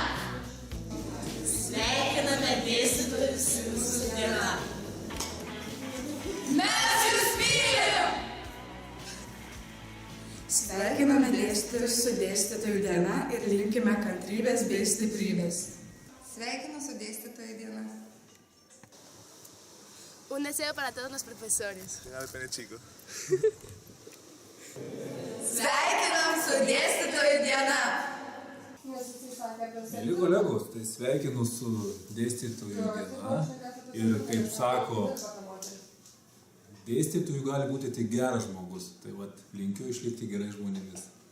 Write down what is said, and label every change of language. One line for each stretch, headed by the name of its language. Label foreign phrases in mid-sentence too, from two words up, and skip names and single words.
Lithuanian: Sveikiname dėstytojus su Jūsų diena! Mes Jūs mylim! Sveikiname dėstytojus su dėstytojų diena ir linkime kantrybės bei stiprybės. Sveikinu su Dėstytojų diena!
Spanish: un deseo para todos los profesores.
Lithuanian: Sveikinam su dėstytojų diena! Mėly kolegos, tai sveikinu su dėstytojų diena ir kaip sako, dėstytojų gali būti tik geras žmogus, tai vat, linkiu išlikti gerai žmonėmis.